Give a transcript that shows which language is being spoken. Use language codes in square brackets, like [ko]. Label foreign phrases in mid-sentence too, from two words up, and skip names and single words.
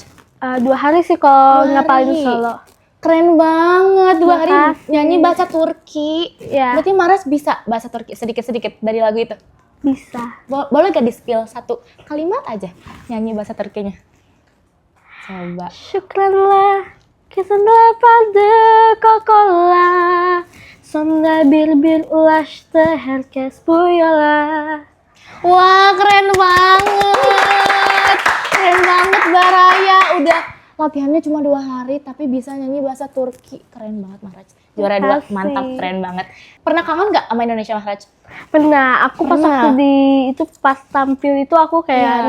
[id] 2 hari sih kalau 2 ngapalin hari. solo. Keren banget, 2 hari Makasih. nyanyi bahasa Turki. Ya, Berarti Mahraj bisa bahasa Turki sedikit-sedikit dari lagu itu? bisa. Boleh gak di-spill satu kalimat aja nyanyi bahasa Turkinya? Coba. [tr] Şükranlar, kesinler vardı kokola. Sonra bir ulaştı herkes bu yola. [id] Wah, keren banget. Keren banget Baraya. Udah latihannya cuma 2 hari tapi bisa nyanyi bahasa Turki. Keren banget Mahraj. Juara 2, Makasih. mantap, keren banget. Pernah kangen gak sama Indonesia Mahraj? Pernah, aku pas Pernah. waktu itu pas tampil itu aku kayak